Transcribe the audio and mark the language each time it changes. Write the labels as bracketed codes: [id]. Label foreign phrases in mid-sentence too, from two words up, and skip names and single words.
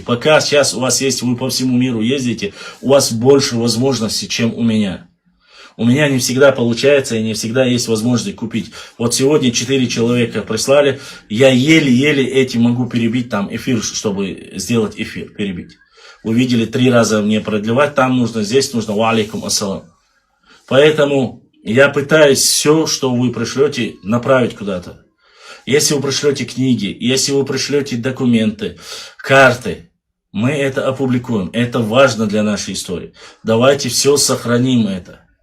[ru] Пока сейчас у вас есть, вы по всему миру ездите, у вас больше возможностей, чем у меня. У меня не всегда получается и не всегда есть возможность купить. Вот сегодня 4 человека прислали, я еле-еле этим могу перебить там эфир, чтобы сделать эфир, перебить. Вы видели, 3 раза мне продлевать, там нужно, здесь нужно, [ar] و عليكم السلام. [ru] Поэтому я пытаюсь все, что вы пришлете, направить куда-то. Если вы пришлете книги, если вы пришлете документы, карты, мы это опубликуем. Это важно для нашей истории. Давайте все сохраним это.